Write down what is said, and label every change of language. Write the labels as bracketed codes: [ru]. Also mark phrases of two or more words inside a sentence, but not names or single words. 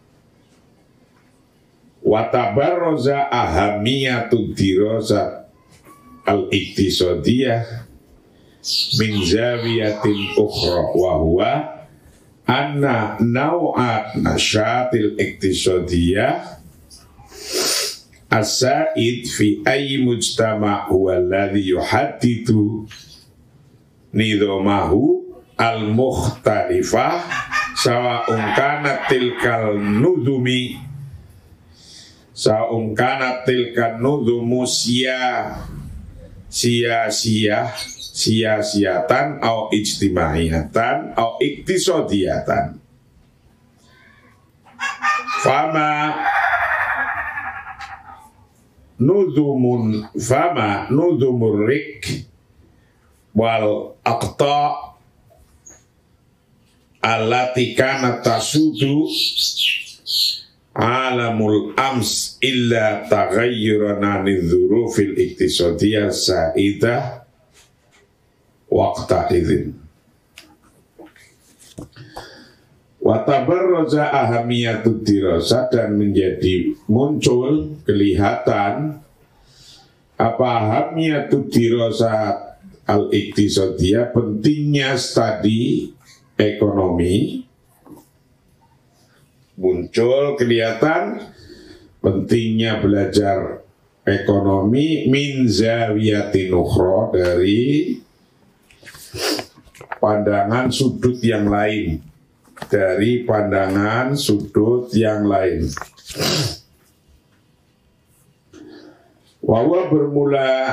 [ar] وتبرز أهمية الدراسات الاقتصادية من زاوية أخرى وهو أن نوع النشاط الاقتصادية السائد في أي مجتمع هو الذي يحدد نظمه المختلفة سواء كانت تلك النظم نظما سياسية أو اجتماعية أو اقتصادية. فما نظم الرق والإقطاع التي كانت تسود عالم الأمس إلا تغيرا عن الظروف الاقتصادية السائدة وقتئذ. وتبرز أهمية الدراسة, [id] dan menjadi muncul, kelihatan apa [ar] أهمية الدراسة الاقتصادية, [id] pentingnya studi ekonomi. Muncul, kelihatan pentingnya belajar ekonomi [ar] من زاوية أخرى, [id] dari pandangan sudut yang lain, Wawa bermula